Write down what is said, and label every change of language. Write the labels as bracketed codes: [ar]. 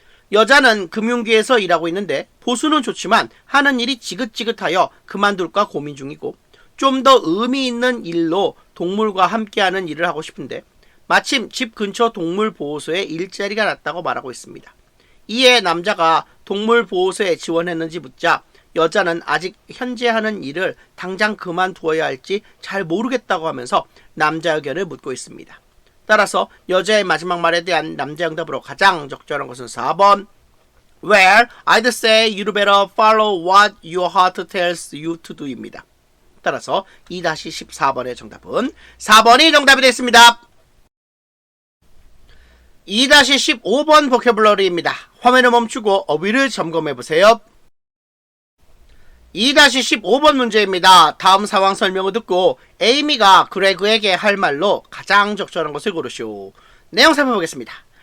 [ko] 여자는 금융계에서 일하고 있는데 보수는 좋지만 하는 일이 지긋지긋하여 그만둘까 고민 중이고 좀 더 의미 있는 일로 동물과 함께하는 일을 하고 싶은데 마침 집 근처 동물보호소에 일자리가 났다고 말하고 있습니다. 이에 남자가 동물보호소에 지원했는지 묻자 여자는 아직 현재 하는 일을 당장 그만두어야 할지 잘 모르겠다고 하면서 남자 의견을 묻고 있습니다. 따라서 여자의 마지막 말에 대한 남자 응답으로 가장 적절한 것은 4번 [en] Well, I'd say you'd better follow what your heart tells you to do [ko] 입니다. 따라서 2-14번의 정답은 4번이 정답이 됐습니다. 2-15번 보캐블러리입니다. 화면을 멈추고 어휘를 점검해보세요. 2-15번 문제입니다. 다음 상황 설명을 듣고 에이미가 그레그에게 할 말로 가장 적절한 것을 고르시오. 내용 살펴보겠습니다.